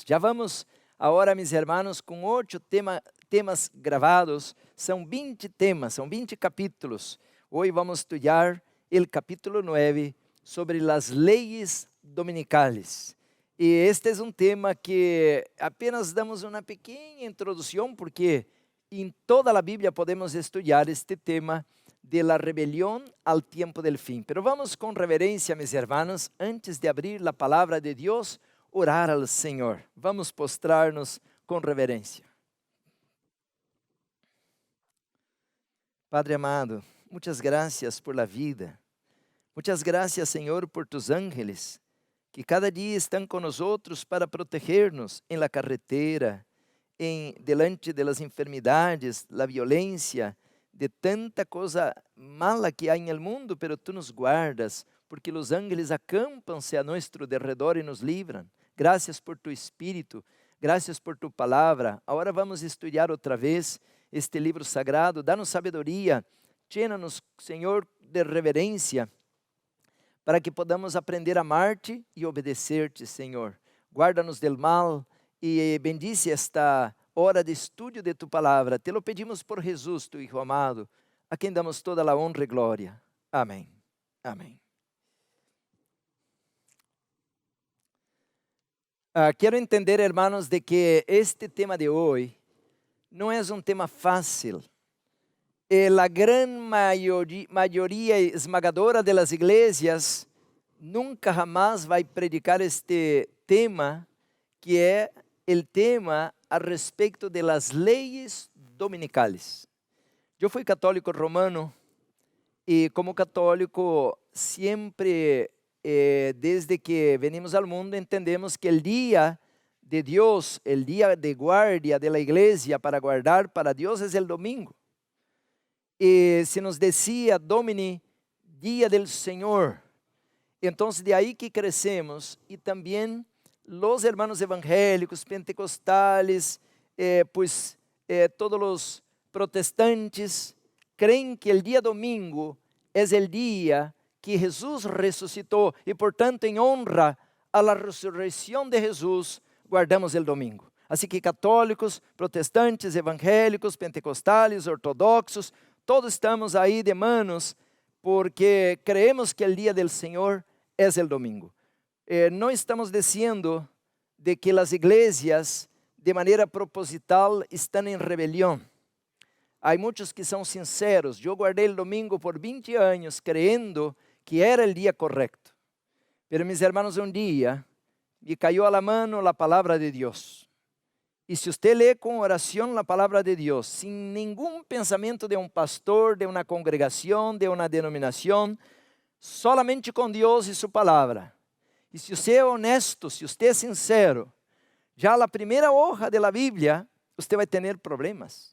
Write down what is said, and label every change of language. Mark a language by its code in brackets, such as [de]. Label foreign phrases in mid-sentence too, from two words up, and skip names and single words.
[pt] Já vamos agora, meus irmãos, com 8 temas gravados, são 20 temas, são 20 capítulos. Hoje vamos estudar o capítulo 9 sobre as leis dominicais. E este é um tema que apenas damos uma pequena introdução, porque em toda a Bíblia podemos estudar este tema [es] de la rebelión al tiempo del fin. Pero vamos con reverencia, mis hermanos, antes de abrir la palabra de Dios, orar al Señor. Vamos postrarnos con reverencia. Padre amado, muchas gracias por la vida. Muchas gracias, Señor, por tus ángeles, que cada día están con nosotros para protegernos en la carretera, delante de las enfermedades, la violencia, de tanta coisa mala [pt] que há em [es] el mundo, pero tu nos guardas, porque [pt] os ángeles acampam-se a nosso derredor e nos livram. Graças por tu Espírito, graças por tu palavra. Agora vamos estudar outra vez este livro sagrado. Dá-nos sabedoria, llena-nos, Senhor, de reverência, para que podamos aprender a amar-te e obedecer-te, Senhor. [es] Guarda-nos del mal e bendice esta hora de estudio de tu palavra. Te lo pedimos por Jesus, tu Hijo amado, [pt] a quem damos toda a honra e glória. Amém. Amém. Quero entender, hermanos, de que este tema de hoje não é um tema fácil. A grande maioria esmagadora das igrejas nunca jamás vai predicar este tema, que é o tema a respeito de [es] las leyes dominicales. [pt] Eu fui católico romano e como católico sempre, desde que venimos ao mundo, entendemos que o dia de Deus, o dia [es] de guardia de la [pt] igreja para guardar para Deus é o domingo. [es] E se nos decía Domini, dia del Senhor. [pt] Então, de aí que crescemos e também [es] los hermanos evangélicos, pentecostales, todos los protestantes, creen que el día domingo es el día que Jesús resucitó y por tanto en honra a la resurrección de Jesús guardamos el domingo. Así que católicos, protestantes, evangélicos, pentecostales, ortodoxos, todos estamos ahí de manos porque creemos que el día del Señor es el domingo. [pt] Não estamos dizendo de que as igrejas, de maneira proposital, estão em rebelião. Há muitos que são sinceros. Eu guardei o domingo por 20 anos, crendo que era o dia correto. [es] Pero, mis hermanos, [pt] um dia me caiu [es] a la mano [pt] a palavra de Deus. E se você lê com oração a palavra de Deus, sem nenhum pensamento de um pastor, de uma congregação, de uma denominação, solamente com Deus e sua palavra. E se você é honesto, se você é sincero, já a primeira hoja da Bíblia, você vai ter problemas.